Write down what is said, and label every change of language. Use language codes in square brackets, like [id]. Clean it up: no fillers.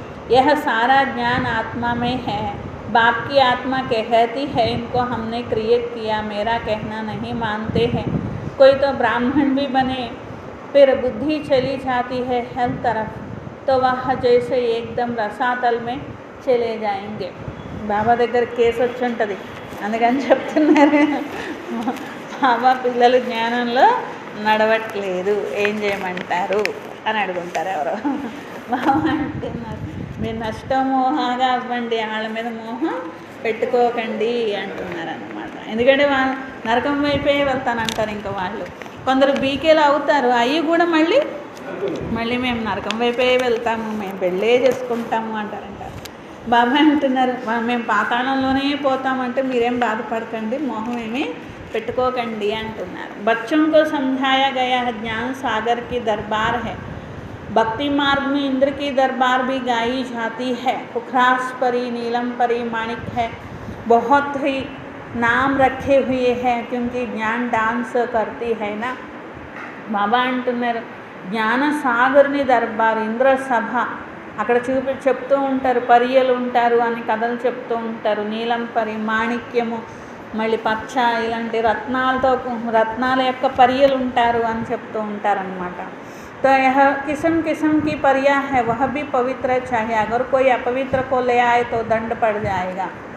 [hi] यह सारा ज्ञान आत्मा में है, बाप की आत्मा कहती है इनको हमने क्रिएट किया, मेरा कहना नहीं मानते हैं. कोई तो ब्राह्मण भी बने, फिर बुद्धि चली जाती है हर तरफ, तो वह जैसे एकदम रसातल में चले जाएंगे. [te] బాబా దగ్గర కేసు వచ్చి ఉంటుంది, అందుకని చెప్తున్నారు బాబా పిల్లలు జ్ఞానంలో నడవట్లేదు, ఏం చేయమంటారు అని అడుగుంటారు ఎవరో. బాబా అంటున్నారు మీరు నష్టమోహగా అవ్వండి, వాళ్ళ మీద మోహం పెట్టుకోకండి అంటున్నారు అన్నమాట. ఎందుకంటే నరకం వైపే వెళ్తానంటారు ఇంకా వాళ్ళు. కొందరు బీకేలు అవుతారు, అవి కూడా మళ్ళీ మేము నరకం వైపే వెళ్తాము, మేము పెళ్ళే చేసుకుంటాము అంటారంట. బాబా అంటున్నారు మేము పాతాళంలోనే పోతామంటే మీరేం బాధపడకండి, మోహం ఏమీ పెట్టుకోకండి అంటున్నారు. [hi] बच्चों को समझाया गया है ज्ञान सागर की दरबार है, भक्ति मार्ग में इंद्र की दरबार भी गाई जाती है, पुखरास परी, नीलम परी, माणिक है, बहुत ही नाम रखे हुए हैं क्योंकि ज्ञान डांस करती है ना. [te] బాబా అంటున్నారు జ్ఞాన సాగర్ని దర్బార్, ఇంద్ర సభ, అక్కడ చెప్తూ ఉంటారు, పరియలు ఉంటారు అని కథలు చెప్తూ ఉంటారు. నీలం పరి, మాణిక్యము, మళ్ళీ పచ్చ, ఇలాంటి రత్నాల యొక్క పరియలు ఉంటారు అని చెప్తూ ఉంటారనమాట. [hi] तो यह किस्म किस्म की परिया है, वह भी पवित्र चाहिए, अगर कोई अपवित्र को ले आए तो दंड पड़ जाएगा.